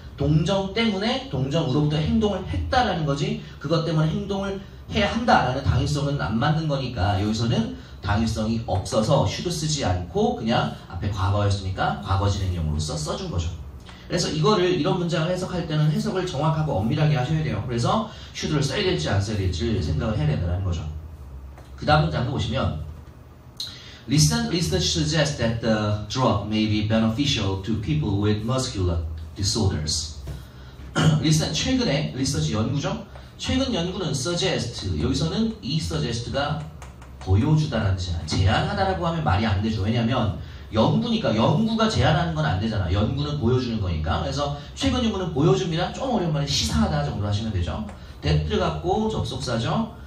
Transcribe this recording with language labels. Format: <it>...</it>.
<ko>동정 때문에 동정으로부터 행동을 했다라는 거지 그것 때문에 행동을 해야 한다라는 당위성은 안 맞는 거니까 여기서는 당위성이 없어서 should 쓰지 않고 그냥 앞에 과거였으니까 과거 진행형으로서 써준 거죠. 그래서 이런 문장을 해석할 때는 해석을 정확하고 엄밀하게 하셔야 돼요. 그래서 should를 써야 될지 안 써야 될지 생각을 해야 된다는 거죠. 그 다음 문장도 보시면</ko> <en>Recent research suggests that the drug may be beneficial to people with muscular disorders.</en> <ko>최근에 리서치 연구죠. 최근 연구는 suggest, 여기서는 이 suggest가 보여주다라는 제안하다라고 하면 말이 안 되죠. 왜냐하면 연구니까 연구가 제안하는 건 안 되잖아. 연구는 보여주는 거니까. 그래서 최근 연구는 보여줍니다. 좀 어려운 말은 시사하다 정도로 하시면 되죠. that 갖고 접속사죠.</ko>